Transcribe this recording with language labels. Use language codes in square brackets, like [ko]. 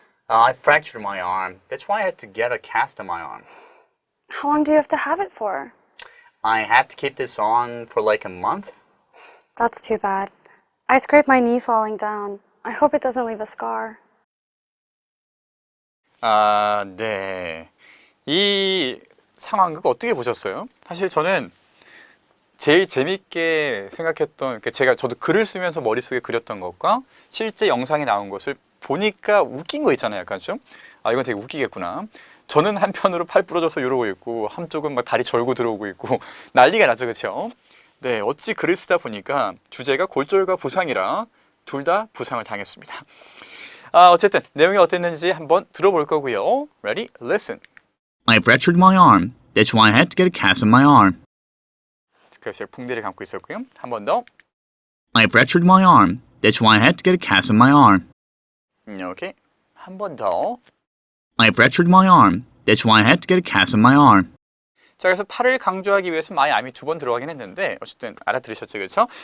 [en] I fractured my arm. That's why I had to get a cast on my arm. How long do you have to have it for? I had to keep this on for like a month. That's too bad. I scraped my knee falling down. I hope it doesn't leave a scar. [ko] 네. 이 상황극 어떻게 보셨어요? 사실 저는 제일 재밌게 생각했던, 저도 글을 쓰면서 머릿속에 그렸던 것과 실제 영상에 나온 것을 보니까 웃긴 거 있잖아요. 약간 좀. 이건 되게 웃기겠구나. 저는 한편으로 팔 부러져서 이러고 있고, 한쪽은 막 다리 절고 들어오고 있고, 난리가 나죠. 그렇죠? 네, 어찌 글을 쓰다 보니까 주제가 골절과 부상이라 둘 다 부상을 당했습니다. 어쨌든 내용이 어땠는지 한번 들어볼 거고요. [en] Ready? Listen. I fractured my arm. That's why I had to get a cast on my arm. [ko] 그래서 제가 붕대를 감고 있었고요. 한 번 더. [en] I fractured my arm. That's why I had to get a cast on my arm. [ko] 오케이. 한 번 더. [en] I fractured my arm. That's why I had to get a cast on my arm. [ko] 자, 그래서 팔을 강조하기 위해서 my arm이 두 번 들어가긴 했는데 어쨌든 알아들으셨죠, 그렇죠?